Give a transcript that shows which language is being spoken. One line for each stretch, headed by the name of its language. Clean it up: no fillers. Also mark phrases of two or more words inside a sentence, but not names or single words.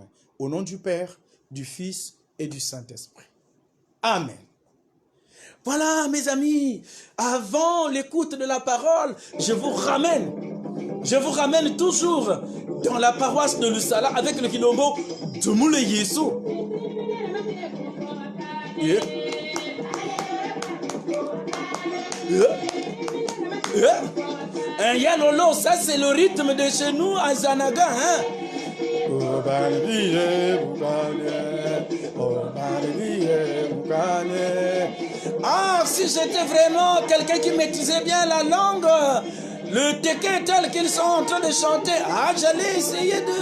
French: Au nom du Père, du Fils et du Saint-Esprit. Amen. Voilà, mes amis, avant l'écoute de la parole, je vous ramène toujours dans la paroisse de Lusala avec le Kilombo de Moule Yesu.
English: Yeah. Yeah. Yeah.
French: Un Yalolo, ça c'est le rythme de chez nous à Zanaga. Hein? Ah, si j'étais vraiment quelqu'un qui maîtrisait bien la langue, le tequin tel qu'ils sont en train de chanter, ah, j'allais essayer de...